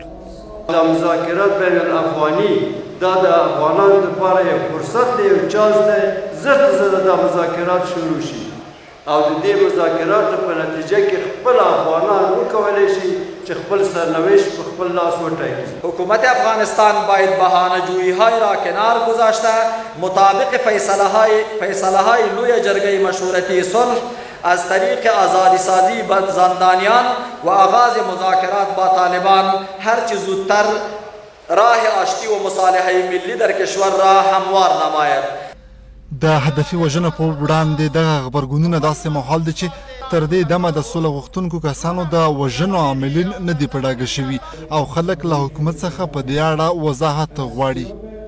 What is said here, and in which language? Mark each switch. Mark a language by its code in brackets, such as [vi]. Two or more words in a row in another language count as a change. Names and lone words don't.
[ps] د مذاکرات بین الافغاني دا د افغانانو لپاره یو فرصت دی، یو چانس دی، زر دا مذاکرات شروع شي او د دې مذاکراتو په نتیجه کې خپل افغانان وکولی شي چې خپل سرنوشت په خپل لاس وټاکي. [fa] حکومت افغانستان باید بهانه‌جویی‌های را کنار گذاشته مطابق فیصله‌های لوی جرگه مشورتی صلح از طریق آزادی سازی زندانیان و آغاز مذاکرات با طالبان هرچه زودتر راه آشتی و مصالحه ملی در کشور را هموار نماید. [ps] د هدفي وژنو په وړاندې دغه غبرګونونه داسې مهال دي چې تر دې دمه د سوله غوښتونکو کسانو د وژنو عاملین نه دي په ډاګه شوي او خلک له حکومت څخه په دې اړه وضاحت غواړي.